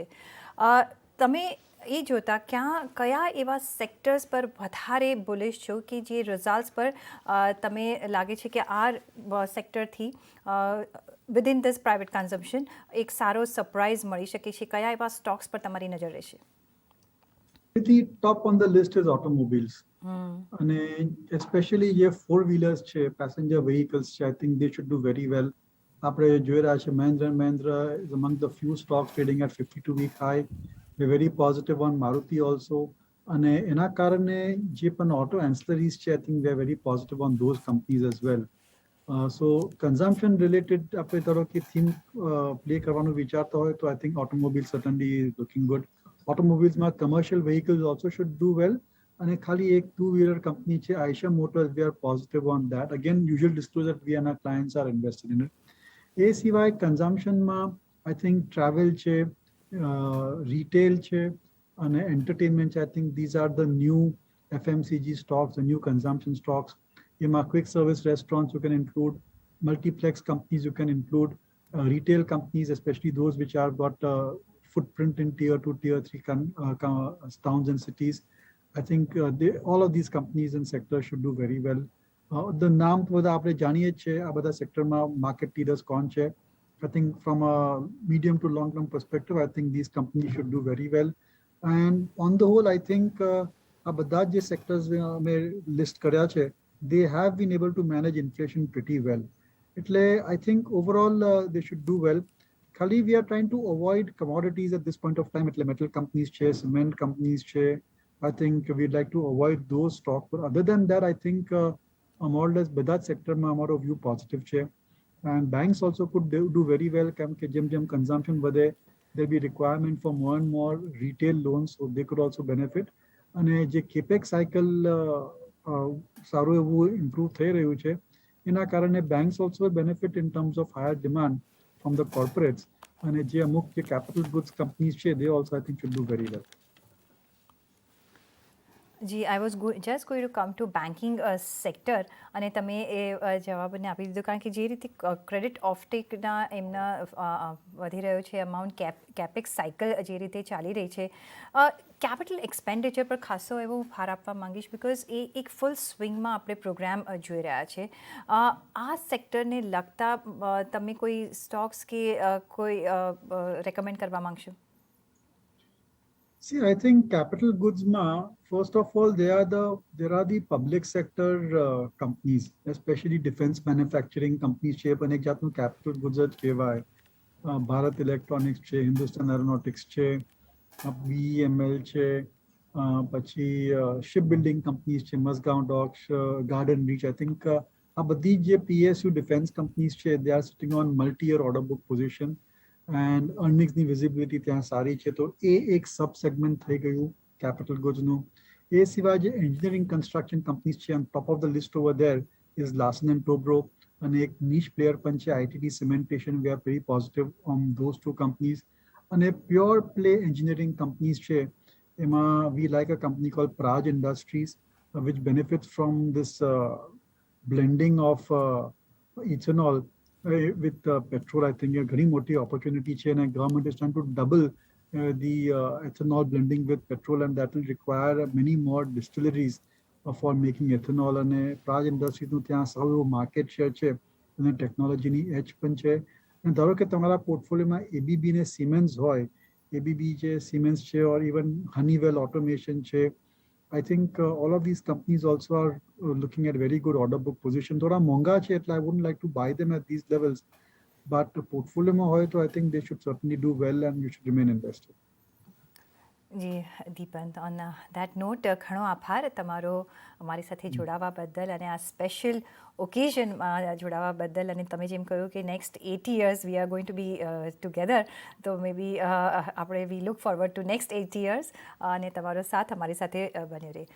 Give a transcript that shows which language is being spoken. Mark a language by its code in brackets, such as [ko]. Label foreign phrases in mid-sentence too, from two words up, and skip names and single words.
[gu] તમે એ જોતા કયા એવા સેક્ટર્સ પર વધારે બુલિશ છો કે જે રિઝલ્ટ્સ પર તમે લાગે છે કે આ સેક્ટરથી [en] within this private consumption [gu] એક સારો સરપ્રાઇઝ મળી શકે છે? કયા એવા સ્ટોક્સ પર તમારી નજર રહેશે? [en] The top on the list is automobiles. અને especially જે four wheelers છે, passenger vehicles છે, I think they should do very well. [gu] આપણે જોઈ રહ્યા છે [en] Mahindra & Mahindra is among the few stocks trading at 52-week high. we're very positive on Maruti also. [gu] અને એના કારણે જે પણ [en] auto ancillaries [gu] છે, [en] I think we are very positive on those companies as well. So consumption related [gu] આપણે ધારો કે [en] theme play [gu] કરવાનું વિચારતા હોય તો [en] I think automobile certainly is looking good. Automobiles માં commercial vehicles also should do well. [gu] અને ખાલી એક [en] two-wheeler company છે Aisha Motors, we are positive on that. Again, usual disclosure that we and our clients are invested in it. [gu] એ સિવાય consumptionમાં [en] I think travel [gu] છે, retail છે, અને entertainment છે. [en] I think these are the new FMCG stocks, the new consumption stocks. In quick service restaurants, you can include multiplex companies, you can include retail companies, especially those which have got footprint in tier 2, tier 3 towns and cities. I think all of these companies and sectors should do very well. [gu] The નામ બધા આપણે જાણીએ છીએ, આ બધા સેક્ટરમાં માર્કેટ લીડર્સ કોણ છે. [en] I think from a medium to long term perspective, I think these companies should do very well. And on the whole, I think [gu] આ બધા જે [en] sectors [gu] અમે list કર્યા છે, [en] they have been able to manage inflation pretty well. એટલે I think overall they should do well. ખાલી we are trying to avoid commodities at this point of time. [gu] એટલે [en] metal companies [gu] છે, [en] cement companies [gu] છે. [en] I think we'd like to avoid those stocks. But other than that, I think more or less [gu] બધા સેક્ટરમાં અમારો વ્યૂ પોઝિટિવ છે. [en] And banks also could do very well. [gu] કેમ કે જેમ consumption વધે, [en] there'll be requirement for more and more retail loans, so they could also benefit. [gu] અને જે [en] capex cycle [gu] સારું એવું improve થઈ રહ્યું છે, એના કારણે [en] banks also benefit in terms of higher demand from the corporates. [gu] અને જે અમુક જે [en] capital goods companies છે, they also I think should do very well. જી, I was just going to come to banking sector, [gu] અને તમે એ જવાબને આપી દીધો. કારણ કે જે રીતે [en] credit offtake [gu] એમના વધી રહ્યો છે અમાઉન્ટ, [en] capex cycle [gu] જે રીતે ચાલી રહી છે, [en] capital expenditure [gu] પર ખાસો એવો ભાર આપવા માંગીશ, બિકોઝ એ એક [en] full swing [gu] આપણે પ્રોગ્રામ જોઈ રહ્યા છે. આ સેક્ટરને લગતા તમે કોઈ સ્ટોક્સ કે કોઈ રેકમેન્ડ કરવા માંગશો? [en] See, I think capital goods first of all, there are the public sector companies, especially defense manufacturing companies છે, [gu] પણ એક જાતનું [en] capital goods [gu] જ કહેવાય. ભારત ઇલેક્ટ્રોનિક્સ છે, હિન્દુસ્તાન એરોનોટિક્સ છે, BEML છે, પછી [en] ship building companies [gu] છે, મઝગાંવ ડોક્સ, ગાર્ડન રીચ. [en] I think [gu] આ બધી જે [en] PSU defense companies છે, they are sitting on multi-year order book position. And earningsની [gu] વિઝિબિલિટી ત્યાં સારી છે, તો એ એક [en] sub segment [gu] થઈ ગયું [en] capital goods. [gu] એ સિવાય જે [en] engineering construction companies [gu] છે, [en] on top of the list over there is Larsen and Toubro, [gu] અને એક [en] niche player [gu] પણ છે ITT Cementation. [en] We are very positive on those two companies. અને pure play engineering companies [gu] છે, એમાં [en] we like a company called Praj Industries, which benefits from this blending of ethanol with petrol. I think a very moti opportunity chain, and government is trying to double the ethanol blending with petrol, and that will require many more distilleries for making ethanol. [gu] And Praj Industries નું ત્યાં સારું [en] market share [gu] છે અને ટેકનોલોજીની એજ પણ છે. અને ધારો કે તમારા પોર્ટફોલિયોમાં ABB ને સિમેન્સ હોય, ABB છે, સિમેન્સ છે, [en] or even Honeywell Automation છે, I think all of these companies also are looking at very good order book position. [gu] થોડા મોંઘા છે, એટલે [en] I wouldn't like to buy them at these levels. But portfolio [gu] હોય તો [en] I think they should certainly do well and you should remain invested. [gu] જી દીપન, [en] on that note [gu] ઘણો આભાર તમારો અમારી સાથે જોડાવા બદલ, અને આ [en] special occasion [gu] જોડાવા બદલ. અને તમે જેમ કહ્યું કે [en] next 80 years we are going to be together, [gu] તો [en] may be [gu] આપણે [en] we look forward to next 80 years, [gu] અને તમારો સાથ અમારી સાથે બન્યો રહે.